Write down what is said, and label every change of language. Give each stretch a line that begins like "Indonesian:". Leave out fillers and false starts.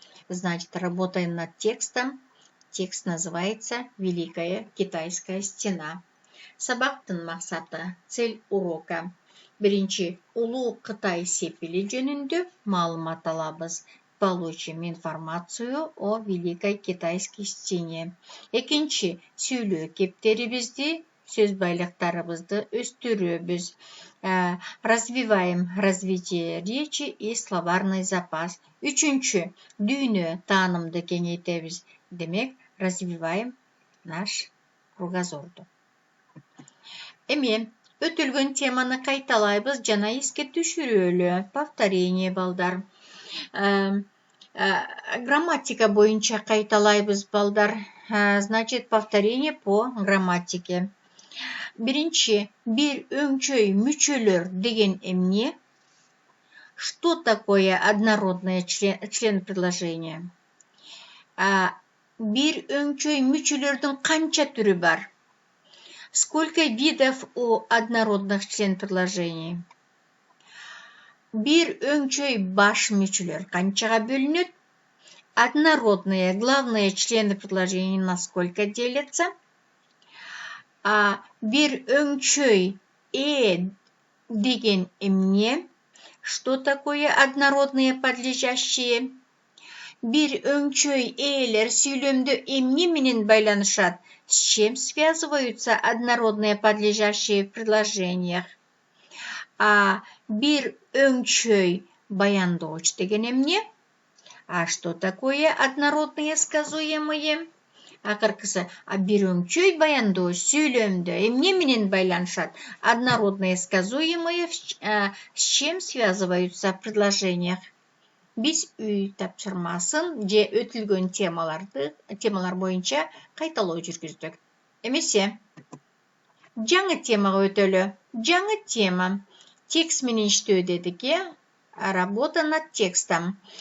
Russian: Значит, работаем над текстом. Текст называется «Великая китайская стена».
Kyrgyz: Сабактын максаты,
Russian: цель урока.
Kyrgyz: Биринчи, улуу Кытай сепили жөнүндө маалымат алабыз.
Russian: Получим информацию о Великой Китайской стене.
Kyrgyz: Экинчи, сүйлөө кептерибизди, сөз байлыктарыбызды өстүрөбүз.
Russian: Развиваем развитие речи и словарный запас.
Kyrgyz: Үчүнчү, дүйнө таанымды кеңейтебиз.
Russian: Демек, развиваем наш кругозорду.
Kyrgyz: Эми өтүлгөн теманы кайталайбыз жана эске түшүрөлү. Повторение балдар. Грамматика боюнча кайталайбыз балдар.
Russian: Значит, повторение по грамматике.
Kyrgyz: Биринчи, бир өңчөй мүчөлөр деген эмне?
Russian: Что такое однородное член предложения?
Kyrgyz: Бир өңчөй мүчөлөрдүн канча түрү бар?
Russian: Сколько видов у однородных член предложений?
Kyrgyz: Бир өңчөй баш мүчөлөр канчага бөлүнөт?
Russian: Однородные главные члены предложений на сколько делятся?
Kyrgyz: Бир өңчөй деген эмне?
Russian: Что такое однородные подлежащие?
Kyrgyz: Бир өңчөй элер сүйлөмдө эмне менен байланышат?
Russian: С чем связываются однородные подлежащие в предложениях?
Kyrgyz: Бир өңчөй баяндооч деген эмне?
Russian: Что такое однородные сказуемые?
Kyrgyz: Акыркысы, бир өңчөй баяндооч сүйлөмдө эмне менен байланышат?
Russian: Однородные сказуемые с чем связываются в предложениях?
Kyrgyz: Биз үй тапшырмасын же өтүлгөн темалар боюнча кайталоо жүргүздүк. Эмесе, жаңы темага өтөлү. Жаңы тема. Текст менен иштөө дедик,
Russian: работа над текстом.